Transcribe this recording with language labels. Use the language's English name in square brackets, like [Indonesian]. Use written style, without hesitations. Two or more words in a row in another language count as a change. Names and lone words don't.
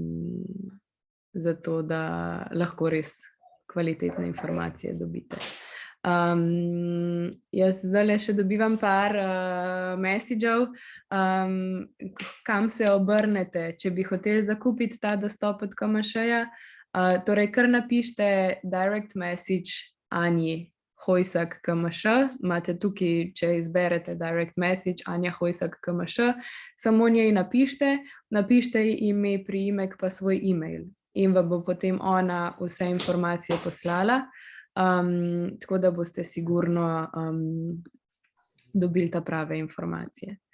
[Slovenian] Zato da lahko res kvalitetne informacije dobite. Jaz zdaj še dobivam par messageov, kam se obrnete, če bi hoteli zakupiti ta dostop od KMŠ-ja. Torej, kar napišite [English] direct message [Slovenian] Anji Hojsak KMŠ, imate tukaj, če izberete [English] direct message [Slovenian] Anja Hojsak KMŠ, samo njej napišite ime, priimek pa svoj e-mail in vam bo potem ona vse informacije poslala, tako da boste sigurno dobili ta prave informacije.